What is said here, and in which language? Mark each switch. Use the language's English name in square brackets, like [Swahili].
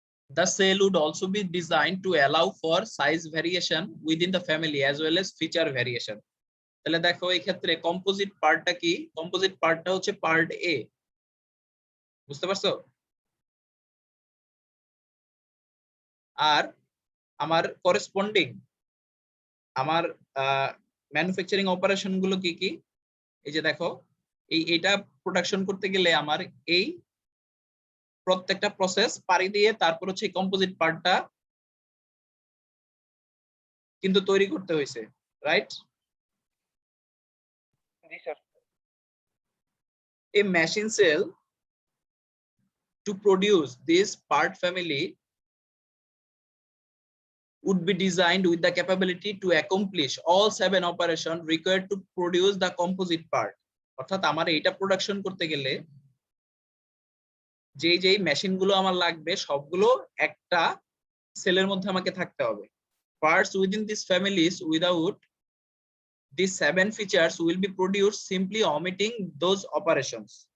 [English] The cell would also be designed to allow for size variation within the family as well as feature variation. [Bangla] তাহলে দেখো এই ক্ষেত্রে composite পার্টটা কি? Composite পার্টটা হচ্ছে পার্ট এ, বুঝতে পারছো? আর আমার করেসপন্ডিং আমার ম্যানুফ্যাকচারিং অপারেশন গুলো কি কি? এই যে দেখো, এইটা প্রোডাকশন করতে গেলে আমার এই প্রত্যেকটা প্রসেস পারি দিয়ে তারপর হচ্ছে কম্পোজিট পার্টটা কিন্তু তৈরি করতে হয়েছে, right? G sir. [English] A machine cell to produce this part family would be designed with the capability to accomplish all 7 operations required to produce the composite part. [Bangla] অর্থাৎ আমার এটা প্রোডাকশন করতে গেলে যেই মেশিনগুলো আমার লাগবে সবগুলো একটা সেলের মধ্যে আমাকে থাকতে হবে। [English] Parts within these families without these 7 features will be produced simply omitting those operations.